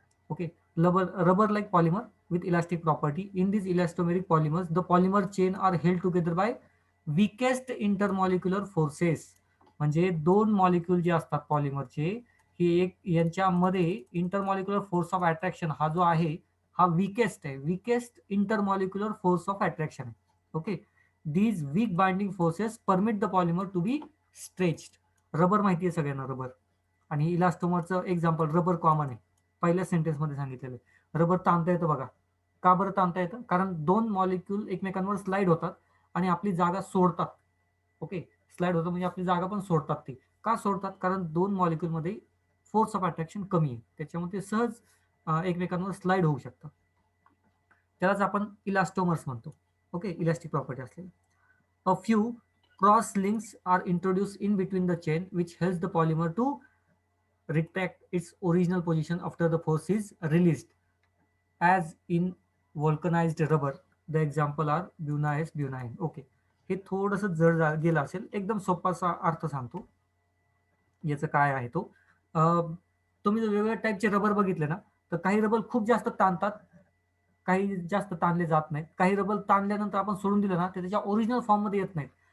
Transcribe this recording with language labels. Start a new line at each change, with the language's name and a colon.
English: Okay, rubber like polymer with elastic property. In these elastomeric polymers, the polymer chain are held together by weakest intermolecular forces.
Marathi: म्हणजे दोन molecule जे असतात पॉलिमरचे, हे एक यांच्यामध्ये intermolecular force of attraction हा जो आहे हा विकेस्ट आहे, weakest intermolecular force of attraction आहे.
English: Okay, these weak binding forces permit the polymer to be stretched.
Marathi: Rubber माहिती आहे सगळ्यांना, रबर आणि इलास्टोमरचं एक्झाम्पल रबर कॉमन आहे, पहिल्या सेंटेन्स मध्ये सांगितलेलं. रबर ताणता येतं बघा. का बरं ताणता येतं? कारण दोन मॉलिक्यूल एकमेकांवर स्लाइड होतात आणि आपली जागा सोडतात. ओके, स्लाइड होतं म्हणजे आपली जागा पण सोडतात. ते का सोडतात? कारण दोन मॉलिक्यूल मध्ये फोर्स ऑफ अट्रॅक्शन कमी आहे, त्याच्यामुळे ते सहज एकमेकांवर स्लाइड होऊ शकतात. त्यालाच आपण इलास्टोमर्स म्हणतो. ओके, इलास्टिक प्रॉपर्टी असलेले.
English: A few cross links are introduce in between the chain which helps the polymer to retract its original position after the force is released, as in vulcanized rubber. The example are bunaeus bunaine.
Marathi: Okay, हे थोडंसं जड गेलं असेल, एकदम सोपासा अर्थ सांगतो याचं काय आहे तो. तुम्ही जर वेगवेगळ्या टाईपचे रबर बघितले ना, तर काही रबर खूप जास्त ताणतात, काही जास्त ताणले जात नाहीत. काही रबर ताणल्यानंतर आपण सोडून दिलं ना, ते त्याच्या ओरिजिनल फॉर्ममध्ये येत नाहीत.